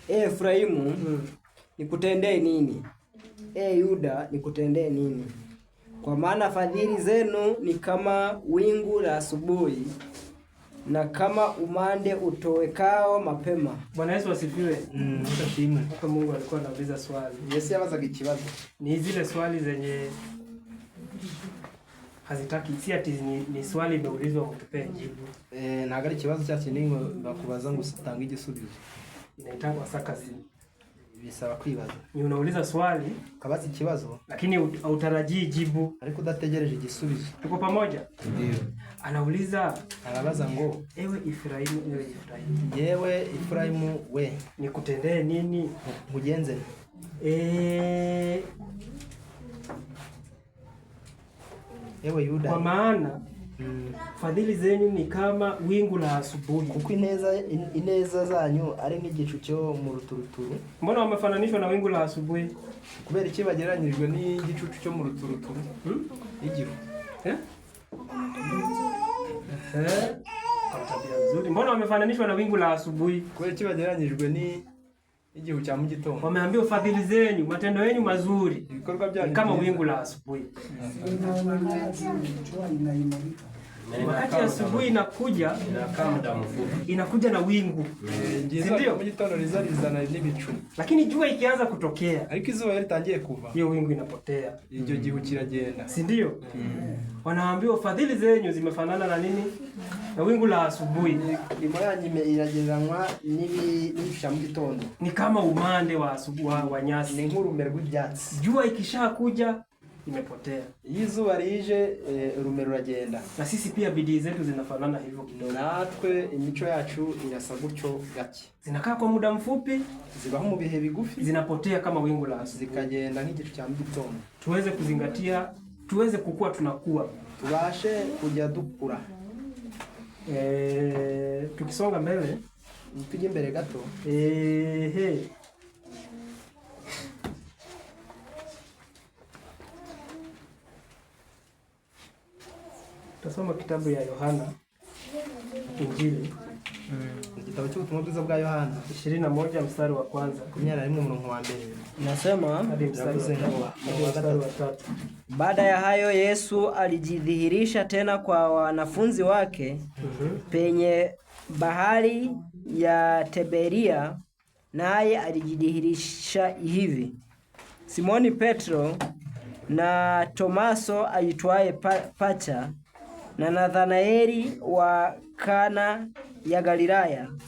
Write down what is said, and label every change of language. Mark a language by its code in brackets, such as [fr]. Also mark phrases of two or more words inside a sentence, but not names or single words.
[sw] Efraimu, nikutendee nini? Yuda, nikutendee nini? Kwa maana fadhili zenu ni kama wingu la asubuhi na kama umande utowekao mapema. Bwana Yesu asifiwe. [rw] Utashimwe. [sw] Hapa Mungu alikuwa anauliza swali. [rw] Yesu yabazaga ikibazo. [sw] Ni zile swali zenye hazitaki, si ati ni swali imeulizwa kutupea jibu. [rw] Ntabwo ari ikibazo cya kintu ngo bakubaza ngo utange igisubizo. [sw] Inaitangwa sarcasm. [rw] Bisaba kwibaza. [sw] Ni unauliza swali, [rw] Kabaza ikibazo [sw] lakini hautarajii jibu. [rw] ariko udategereje igisubizo. [sw] Tuko pamoja? Ndio. Anauliza, [rw] Arabaza ngo [sw] ewe Efraimu, [rw] yewe Efraimu we, [sw] nikutendee nini? [rw] Nkugenze. Ewe Yuda. [sw] Kwa maana fadhili zenyu ni kama wingu la asubuhi. [rw] Kuko ineza zanyu ari nk'igicu cyo mu ruturuturu. [sw] Mbona wamefananishwa na wingu la asubuhi? [rw] Kubera iki bagereranyijwe n'igicucu cyo mu ruturuturu? Igihu. [sw] Kwa tabia nzuri. Mbona wamefananishwa na wingu la asubuhi? [rw] Kubera iki bagereranyijwe n'igihu cya mu gitondo? [sw] Wameambiwa fadhili zenyu, matendo yenu mazuri [rw] Ibikorwa byanyu [sw] kama wingu la asubuhi. Wakati asubuhi inakuja, inakaa muda mfupi, inakuja na wingu. [rw] Ndio mu gitondo rizana n'ibicu. [sw] Lakini jua ikianza kutokea, [rw] ariko izuba ritangiye kuva, [sw] hiyo wingu inapotea. [rw] Iryo gihu kiragenda. [sw] Si ndio? Wanaambiwa fadhili zenyu zimefanana na nini? Na wingu la asubuhi. [rw] Imirimo yanyu iragereranywa n'ibicu mu gitondo. [sw] Ni kama umande wa asubuhi wa nyasi. [rw] Ni nk'urume rw'ibyatsi. [sw] Jua ikishakuja imepotea. [rw] Iyo izuba rije urume ruragenda. [sw] Na sisi pia bidii zetu zinafanana hivyo kidogo. [rw] Natwe imico yacu irasa gutyo gake. [sw] Zinakaa kwa muda mfupi, [rw] zibaho mu bihe bigufi, [sw] zinapotea kama wingu la asubuhi. [rw] Zikagenda nk'igicu cya mu gitondo. [sw] Tuweze kuzingatia, tuweze kukua, tunakuwa. [rw] Tubashe kujya dukura. Tukisonga mbele, tujye mbere gato. [sw] Tasoma kitabu ya Yohana Injili. [rw] Kitabu cy'ubutumwa bwiza bwa Yohana [sw] 21 mstari wa kwanza. [rw] 11 murongo wa mbere. [sw] Nasema hadi mstari wa 3. Baada ya hayo Yesu alijidhihirisha tena kwa wanafunzi wake penye bahari ya Tiberia, naye alijidhihirisha hivi: Simoni Petro na Tomaso aitwaye Pacha na Nathanaeli wa Kana ya Galilaya